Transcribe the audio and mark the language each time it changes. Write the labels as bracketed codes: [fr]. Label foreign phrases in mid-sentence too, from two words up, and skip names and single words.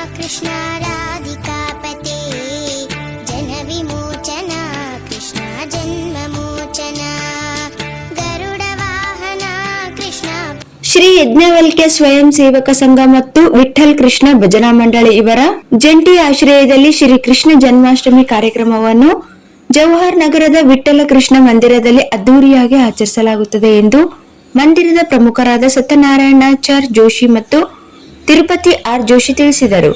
[sa] कृष्ण राधिकापते जन विमोचन कृष्ण जन्ममोचन गरुड वाहन कृष्ण. [kn] ಶ್ರೀ ಯಜ್ಞವಲ್ಕ್ಯ ಸ್ವಯಂ ಸೇವಕ ಸಂಘ ಮತ್ತು ವಿಠ್ಠಲ್ ಕೃಷ್ಣ ಭಜನಾ ಮಂಡಳಿ ಇವರ ಜಂಟಿ ಆಶ್ರಯದಲ್ಲಿ ಶ್ರೀ ಕೃಷ್ಣ ಜನ್ಮಾಷ್ಟಮಿ ಕಾರ್ಯಕ್ರಮವನ್ನು ಜವಾಹರ್ ನಗರದ ವಿಠ್ಠಲ ಕೃಷ್ಣ ಮಂದಿರದಲ್ಲಿ ಅದ್ದೂರಿಯಾಗಿ ಆಚರಿಸಲಾಗುತ್ತದೆ ಎಂದು ಮಂದಿರದ ಪ್ರಮುಖರಾದ ಸತ್ಯನಾರಾಯಣಾಚಾರ್ ಜೋಶಿ ಮತ್ತು ತಿರುಪತಿ ಆರ್ ಜೋಶಿ ತಿಳಿಸಿದರು.